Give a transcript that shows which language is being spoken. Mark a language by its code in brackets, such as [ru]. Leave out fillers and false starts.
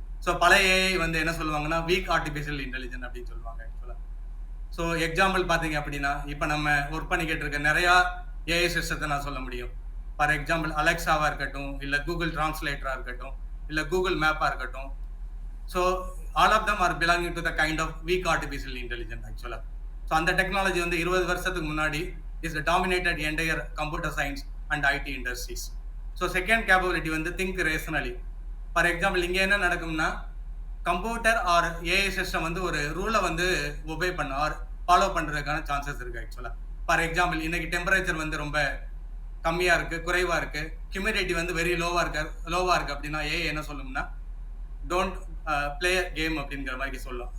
[ta] So பழைய AI வந்து என்ன சொல்லுவாங்கன்னா வீக் ஆர்டிஃபிஷியல் இன்டெலிஜென்ஸ் அப்படின்னு சொல்லுவாங்க ஆக்சுவலாக. ஸோ எக்ஸாம்பிள் பார்த்தீங்க அப்படின்னா இப்போ நம்ம ஒர்க் பண்ணிக்கிட்டு இருக்க நிறையா ஏஐ சிஸ்டத்தை நான் சொல்ல முடியும். ஃபார் எக்ஸாம்பிள் அலெக்ஸாவாக இருக்கட்டும், இல்லை கூகுள் டிரான்ஸ்லேட்டராக இருக்கட்டும், இல்லை கூகுள் மேப்பாக இருக்கட்டும். [en] So all of them are belonging to the kind of weak artificial intelligence actually. So [ta] அந்த டெக்னாலஜி வந்து 20 வருஷத்துக்கு முன்னாடி [en] is dominated entire computer science and IT industries. So second capability வந்து think rationally. [ta] For example இங்கே என்ன நடக்கும்னா computer R AI system வந்து ஒரு ரூலை வந்து ஒபே பண்ண ஆர் ஃபாலோ பண்ணுறதுக்கான சான்சஸ் இருக்குது ஆக்சுவலாக. ஃபார் எக்ஸாம்பிள் இன்னைக்கு டெம்பரேச்சர் வந்து ரொம்ப கம்மியா இருக்கு, குறைவா இருக்கு, ஹியூமிடிட்டி வந்து வெரி லோவா இருக்கு அப்படின்னா ஏஐ என்ன சொல்லும்னா [en] don't play game [ta] அப்படிங்கிற மாதிரி சொல்லும்.